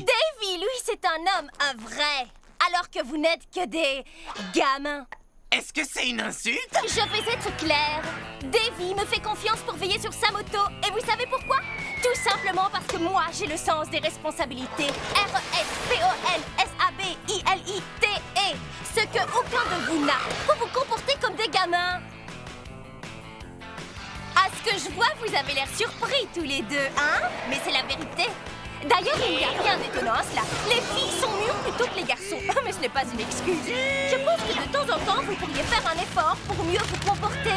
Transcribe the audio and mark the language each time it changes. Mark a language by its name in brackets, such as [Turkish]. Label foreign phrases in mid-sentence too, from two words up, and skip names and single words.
[French] Davy, lui, c'est un homme, un vrai. Alors que vous n'êtes que des gamins. Est-ce que c'est une insulte? Je vais être claire. Davy me fait confiance pour veiller sur sa moto. Et vous savez pourquoi? Tout simplement parce que moi, j'ai le sens des responsabilités. R-E-S-P-O-L-S-A-B-I-L-I-T-E. Ce que aucun de vous n'a. Vous vous comportez comme des gamins. À ce que je vois, vous avez l'air surpris tous les deux, hein? Mais c'est la vérité. D'ailleurs, il n'y a rien d'étonnant à cela. Les filles sont mûres plutôt que les garçons. Mais ce n'est pas une excuse. Je pense que de temps en temps, vous pourriez faire un effort pour mieux vous comporter.